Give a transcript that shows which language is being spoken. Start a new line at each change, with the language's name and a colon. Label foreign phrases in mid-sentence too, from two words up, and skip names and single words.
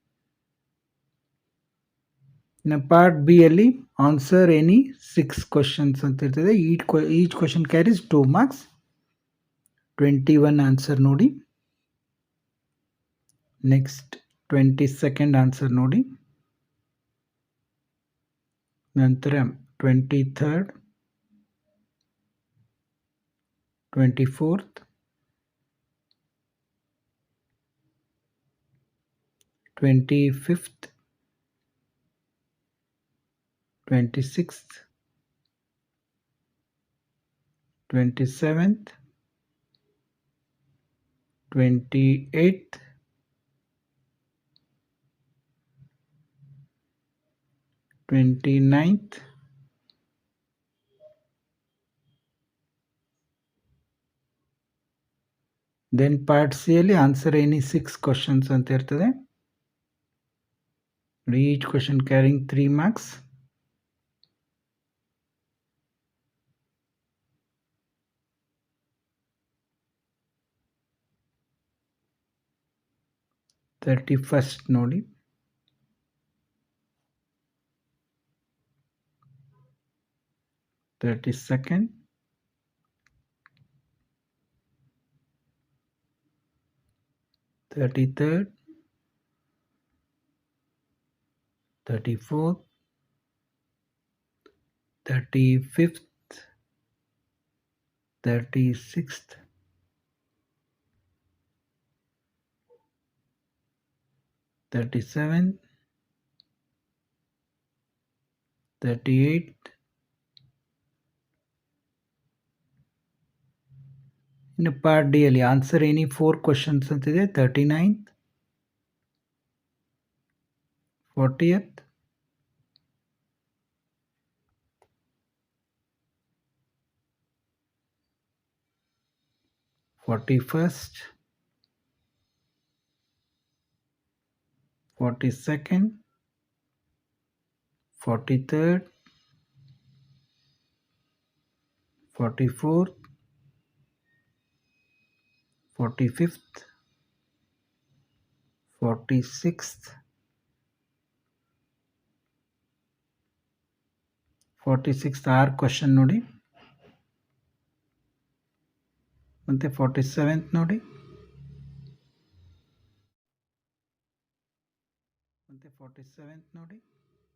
English: ಇನ್ನು part B ಅಲ್ಲಿ answer any 6 questions
Kannada: ಅಂತ ಇರ್ತದೆ.
English: Each question carries 2 marks. 21 ಆನ್ಸರ್ ನೋಡಿ. Next 22nd answer ನೋಡಿ.
Kannada: ನಂತರ 23rd, 24th, 25th, 26th, 27th, 28th, 29th,
English: Then part C ಅಲ್ಲಿ answer any 6 questions
Kannada: ಅಂತ ಇರ್ತದೆ.
English: Each question carrying 3 marks.
Kannada: ಫಸ್ಟ್ ನೋಡಿ, 32nd, 33rd, 34th, 35th, 36th, 37th, 38th.
English: ಇನ್ನು part D ಅಲ್ಲಿ answer any 4 questions ಅಂತಿದೆ.
Kannada: 39th, 40th, 41st, 42nd, 43rd, 44th, 45th, 46th, 46th 6 ಕ್ವಶನ್ ನೋಡಿ. ಮತ್ತು 47th ನೋಡಿ. ಮತ್ತು 47th ನೋಡಿ